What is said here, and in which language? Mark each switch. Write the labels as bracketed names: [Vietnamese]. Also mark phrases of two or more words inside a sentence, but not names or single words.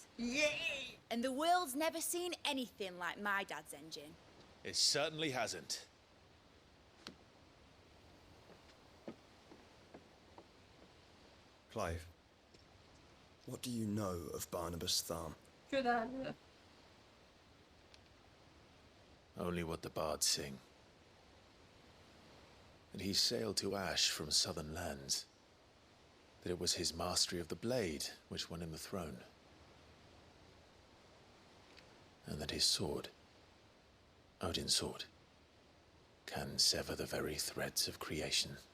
[English] Yay! And the world's never seen anything like my dad's engine. It certainly hasn't. Clive, what do you know of Barnabas Tharm? [Galician] Que dalle. [English] Only what the bards sing. And he sailed to Ash from southern lands. that it was his mastery of the blade which won him the throne. And that his sword, Odin's sword, can sever the very threads of creation.